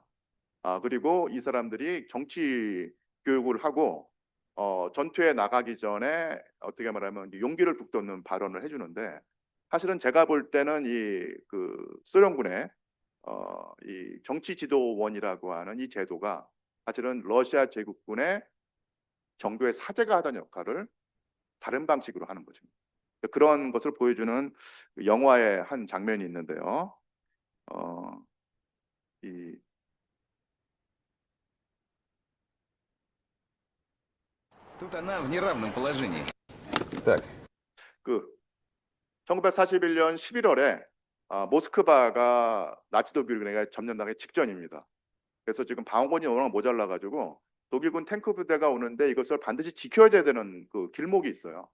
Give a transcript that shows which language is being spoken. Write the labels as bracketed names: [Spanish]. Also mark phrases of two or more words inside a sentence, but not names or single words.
[Korean] 그리고 이 사람들이 정치 교육을 하고 전투에 나가기 전에 어떻게 말하면 용기를 북돋는 발언을 해주는데 사실은 제가 볼 때는 이 소련군의 이 정치 지도원이라고 하는 이 제도가 사실은 러시아 제국군의 정교의 사제가 하던 역할을 다른 방식으로 하는 거죠. 그런 것을 보여주는 영화의 한 장면이 있는데요. [Russian] Тут она в неравном положении. [Korean] 1941년 11월에 모스크바가 나치 독일군에게 점령당하기 직전입니다. 그래서 지금 방어권이 워낙 모자라 가지고 독일군 탱크 부대가 오는데 이것을 반드시 지켜야 되는 그 길목이 있어요.